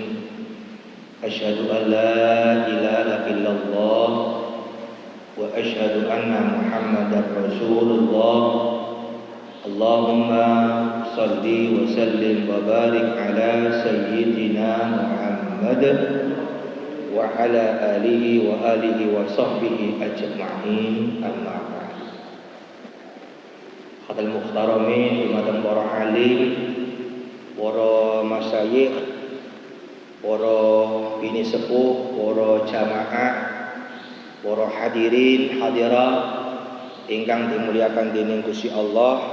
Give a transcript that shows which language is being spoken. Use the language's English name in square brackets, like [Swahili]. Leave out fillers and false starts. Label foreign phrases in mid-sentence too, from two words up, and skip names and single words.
[Arabic] أشهد أن لا إله إلا الله وأشهد أن محمدا رسول الله. اللهم صل وسلم وبارك على سيدنا محمد وعلى آله وصحبه أجمعين, أما بعد. حضرات المحترمين, [Javanese] dumateng para alim, para masyayikh, para bini sepuh, para jamaah, para hadirin hadirat ingkang dimuliakan dening Gusti Allah.